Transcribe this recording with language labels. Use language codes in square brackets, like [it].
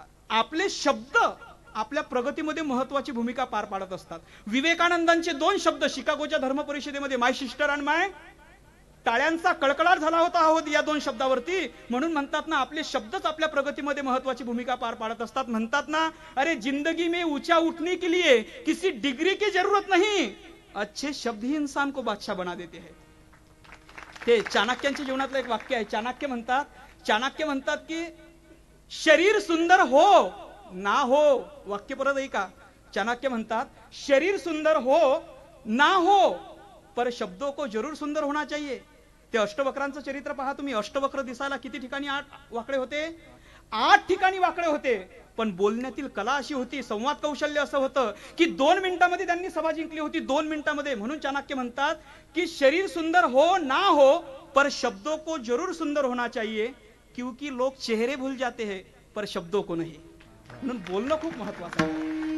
[mr] आपले शब्द आपल्या प्रगतीमध्ये महत्वाची भूमिका पार पाडत असतात. विवेकानंदांचे 2 शब्द शिकागोच्या धर्म परिषदेमध्ये, [en] my sister and my, [mr] टाळ्यांचा कडकडाट झाला होता आहोत या 2 शब्दावरती. म्हणून म्हणतात ना आपले शब्दच आपल्या प्रगतीमध्ये महत्वाची भूमिका पार पाडत असतात. म्हणतात ना [hi] अरे जिंदगी में ऊंचा उठने के लिए किसी डिग्री की जरूरत नहीं, अच्छे शब्द ही इंसान को बादशाह बना देते हैं. [mr] ते चाणक्यांच्या जीवनातलं एक वाक्य आहे. चाणक्य म्हणतात की [hi] शरीर सुंदर हो ना हो, [mr] वाक्य परत ऐका. चाणक्य म्हणतात [hi] शरीर सुंदर हो ना हो पर शब्दों को जरूर सुंदर होना चाहिए. [mr] ते अष्टवक्रांचं चरित्र पहा तुम्ही. अष्टवक्र दिसायला किती ठिकाणी 8 वाकडे होते. 8 ठिकाणी वाकडे होते. पण बोलण्यातील कला अशी होती, संवाद कौशल्य असं होतं की 2 मिनिटांमध्ये त्यांनी सभा जिंकली होती. 2 मिनिटांमध्ये. म्हणून चाणक्य म्हणतात की [hi] शरीर सुंदर हो ना हो पर शब्दों को जरूर सुंदर होना चाहिए, क्योंकि लोग चेहरे भूल जाते हैं पर शब्दों को नहीं. [mr] म्हणून बोलणं खूप महत्वाचं आहे.